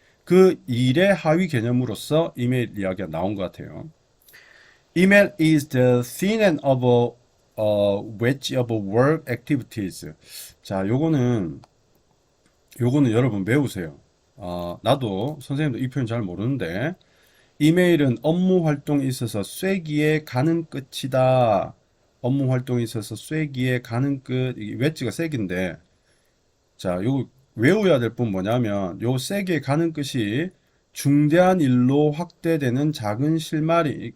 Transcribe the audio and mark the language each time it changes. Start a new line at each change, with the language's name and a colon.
Korean: 그 일의 하위 개념으로서 이메일 이야기가 나온 것 같아요.
English: Email is the thin end of a wedge of work activities.
Korean: 자, 요거는 여러분 외우세요. 나도 선생님도 이 표현 잘 모르는데 이메일은 업무 활동에 있어서 쐐기에 가는 끝이다. 업무 활동에 있어서 쐐기에 가는 끝. 이게 웨지가 쐐기인데 자, 요 외워야 될 분 뭐냐면 요 쐐기에 가는 끝이 중대한 일로 확대되는 작은 실마리.